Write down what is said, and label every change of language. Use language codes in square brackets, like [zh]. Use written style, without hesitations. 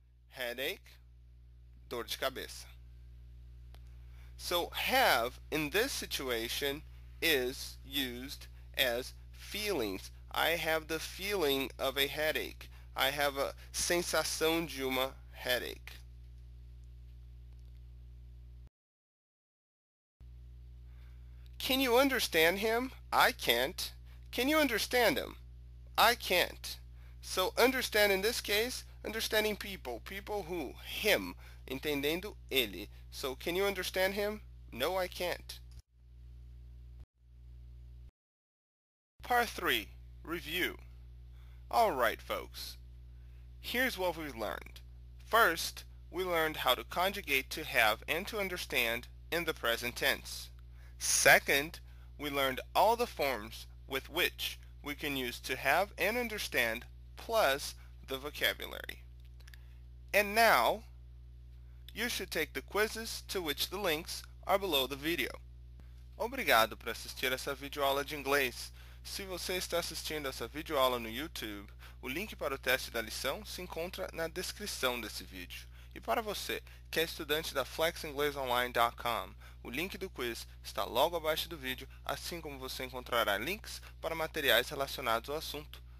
[en] Headache, [pt] dor de cabeça. [en] So have, in this situation, is used as feelings. I have the feeling of a headache. I have a [pt] sensação de uma [en] headache. Can you understand him? I can't. Can you understand him? I can't. So understand in this case, understanding people. People who? Him. [pt] Entendendo ele. [en] So can you understand him? No, I can't. Part 3. Review. Alright, folks. Here's what we've learned. First, we learned how to conjugate to have and to understand in the present tense. Second, we learned all the forms with which we can use to have and understand plus the vocabulary. And now, you should take the quizzes to which the links are below the video. [pt] Obrigado por assistir essa videoaula de inglês. Se você está assistindo essa videoaula no YouTube, o link para o teste da lição se encontra na descrição desse vídeo. E para você, que é estudante da FlexInglesOnline.com, o link do quiz está logo abaixo do vídeo, assim como você encontrará links para materiais relacionados ao assunto.